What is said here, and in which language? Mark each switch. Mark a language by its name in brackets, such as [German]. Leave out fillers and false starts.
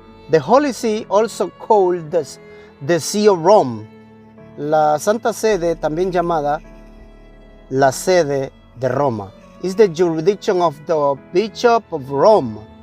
[English] The Holy See, also called the See of Rome. [Spanish] La Santa Sede, también llamada la sede de Roma. [English] Is the jurisdiction of the Bishop of Rome.